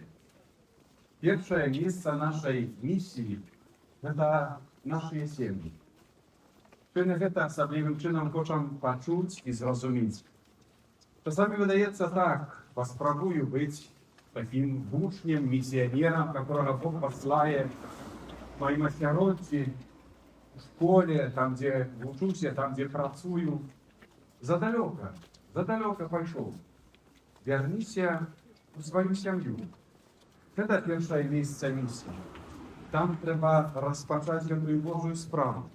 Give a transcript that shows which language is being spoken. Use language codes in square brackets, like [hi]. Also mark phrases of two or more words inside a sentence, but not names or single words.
[be] Першае месца нашай місіі – гэта нашыя сем'і. Сёння гэта асаблівым чынам хочам пачуць і зразумець. Часамі выдаецца так, паспрабую быць такім вучнем, місіянерам, которого Бог паслае в маім асяроддзі, у школе, там, дзе вучуся, там, дзе працую. Задалёка пайшоў. Вярніся у сваю сям'ю. Гэта першае месца місіі. Там трэба распачаць гэтую Божую справу.